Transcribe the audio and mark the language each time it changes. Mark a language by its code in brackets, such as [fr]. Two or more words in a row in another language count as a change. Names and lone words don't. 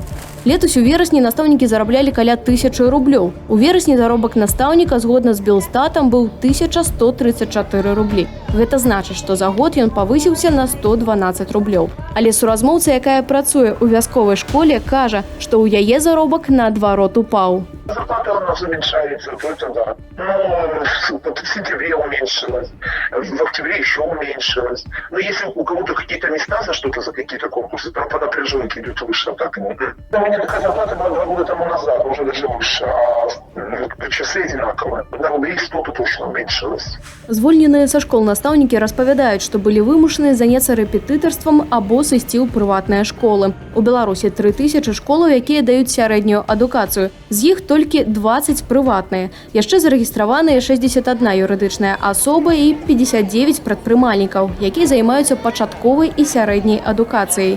[be] Летась у верасні настаўнікі зараблялі каля 1000 рублёў. У верасні заробак настаўніка згодна з Белстатам быў 1134 рублі. Гэта значыць, што за год ён павысіўся на 112 рублёў. Але суразмоўца, якая працуе ў вясковай школе, кажа, што ў яе заробак наадварот упаў. [ru] Зарплата у нас уменьшается, то это да. Ну, в сентябре уменьшилась, в октябре еще уменьшилась. Но если у кого-то какие-то места за что-то, за какие-то конкурсы, там по напряженке идет выше, так и нет. У меня такая зарплата была 2 года тому назад, уже даже выше, а часы одинаковые. На рублей 100 точно уменьшилось. [be] Звольненыя са школ настаўнікі распавядаюць, што былі вымушаны заняцца рэпетытарствам або сысці ў прыватныя школы. У Беларусі 3000 школаў, якія даюць сярэднюю адукацыю. З іх толькі 20 прыватныя. Яшчэ зарэгістраваныя 61 юрыдычная асоба і 59 прадпрымальнікаў, якія займаюцца пачатковай і сярэдняй адукацыяй.